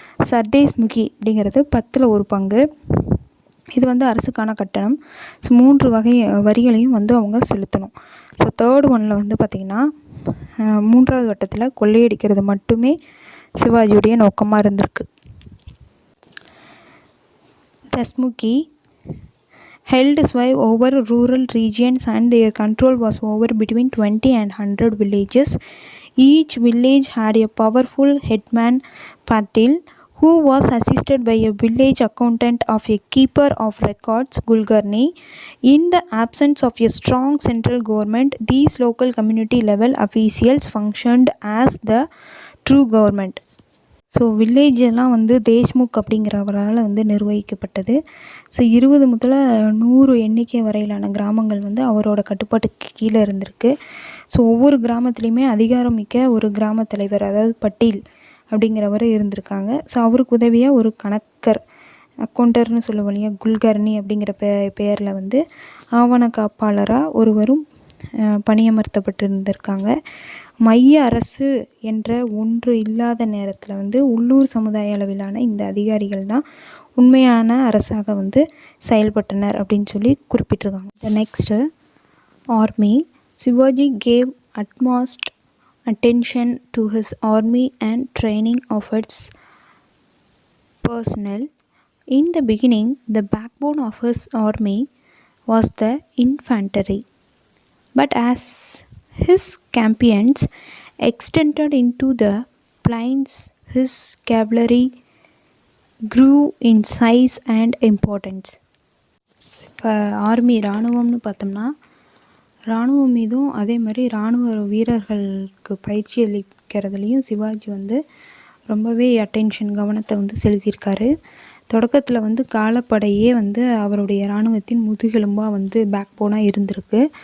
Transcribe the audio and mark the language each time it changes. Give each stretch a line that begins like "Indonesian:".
Tamil: சர்தேஸ்முகி அப்படிங்கிறது 10ல் 1 பங்கு. இது வந்து அரசுக்கான கட்டணம். ஸோ 3 வகை வரிகளையும் வந்து அவங்க செலுத்தணும். ஸோ தேர்ட் ஒன்னில் வந்து பார்த்திங்கன்னா, 3வது வட்டத்தில் கொள்ளையடிக்கிறது மட்டுமே சிவாஜியுடைய நோக்கமாக இருந்திருக்கு.
English: Deshmukh held sway over rural regions and their control was over between 20 and 100 villages. Each village had a powerful headman Patil, who was assisted by a village accountant of a keeper of records Kulkarni. In the absence of a strong central government, these local community level officials functioned as the true government.
Tamil: So வில்லேஜெல்லாம் வந்து தேஷ்முக் அப்படிங்கிறவரால் வந்து நிர்வகிக்கப்பட்டது. So 20 முதல் 100 எண்ணிக்கை வரையிலான கிராமங்கள் வந்து அவரோட கட்டுப்பாட்டுக்கு கீழே இருந்திருக்கு. ஸோ ஒவ்வொரு கிராமத்துலேயுமே அதிகாரம் மிக்க ஒரு கிராம தலைவர், அதாவது பட்டீல் அப்படிங்கிறவர் இருந்திருக்காங்க. ஸோ அவருக்கு உதவியாக ஒரு கணக்கர், அக்கௌண்டர்னு சொல்லுவோம் இல்லையா, குல்கர்னி அப்படிங்கிற பெயரில் வந்து ஆவண காப்பாளராக ஒருவரும் பணியமர்த்தப்பட்டிருந்திருக்காங்க. மைய அரசு என்ற ஒன்று இல்லாத நேரத்தில் வந்து உள்ளூர் சமுதாய அளவிலான இந்த அதிகாரிகள் தான் உண்மையான அரசாக வந்து செயல்பட்டனர் அப்படின்னு சொல்லி குறிப்பிட்டிருக்காங்க.
English: The next army. Shivaji gave utmost attention to his army and training of its personnel. In the beginning, the backbone of his army was the infantry, but as his campaigns extended into the plains, his cavalry grew in size and importance.
Tamil: இப்போ army இராணுவம்னு பார்த்தோம்னா, இராணுவம் மீதும் அதே மாதிரி இராணுவ வீரர்களுக்கு பயிற்சி அளிக்கிறதுலையும் சிவாஜி வந்து ரொம்பவே கவனத்தை வந்து செலுத்தியிருக்காரு. தொடக்கத்தில் வந்து காலப்படையே வந்து அவருடைய இராணுவத்தின் முதுகெலும்பாக வந்து பேக் போனாக இருந்திருக்கு.